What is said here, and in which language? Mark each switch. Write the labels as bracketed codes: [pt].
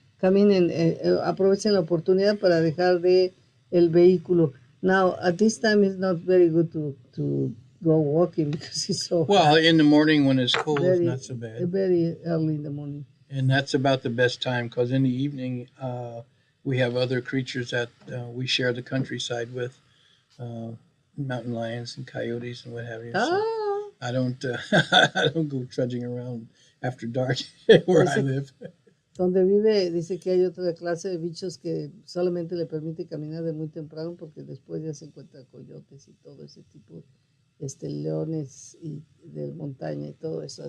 [es] Caminen, aprovechen la oportunidad para dejar de el vehículo. [en] Now, at this time, it's not very good to go walking because it's so well, hot. In the morning when it's cold, it's not so bad. Very early in the morning. And that's about the best time, because in the evening, we have other creatures that we share the countryside with, mountain lions and coyotes and what have you. So I don't go trudging around after dark where I live. [es] Donde vive, dice que hay otra clase de bichos que solamente le permite caminar de muy temprano, porque después ya se encuentra coyotes y todo ese tipo, leones y de montaña y todo eso.